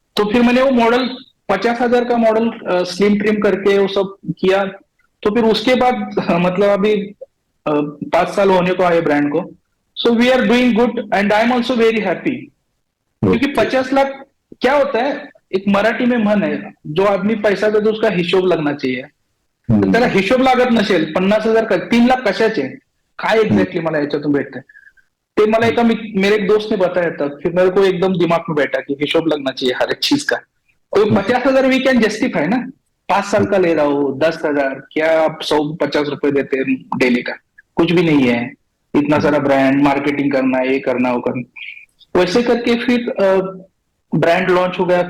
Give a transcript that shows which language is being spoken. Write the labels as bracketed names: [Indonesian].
[Hindi] तो फिर मैंने वो मॉडल 50,000 का मॉडल स्लिम ट्रिम करके वो सब किया। तो फिर उसके बाद मतलब अभी 5 साल होने को आए ब्रांड को। [English] So we are doing good and I am also very happy. [Hindi] क्योंकि 50 लाख क्या होता है, एक मराठी में मन है, जो आदमी पैसा देतो उसका हिशोब लगना चाहिए। [Marathi] तर त्याला हिशोब लागत नसेल, 50,000 का 3 लाख कशाचे, काय एक्झॅक्टली मला याच्यातून भेटतंय, ते मला [Hindi] मेरे एक दोस्त ने बताया था। फिर मेरे को एकदम दिमाग में बैठा कि हिशोब लगना चाहिए हर एक चीज का। तो 50,000 [English] we can justify [Hindi] ना, 5 साल का ले रहा हूँ, 10,000 क्या, आप 150 रुपए देते हैं डेली का, कुछ भी नहीं है। इतना सारा ब्रांड मार्केटिंग करना, ये करना वो करना, वैसे करके फिर ब्रांड लॉन्च हो गया।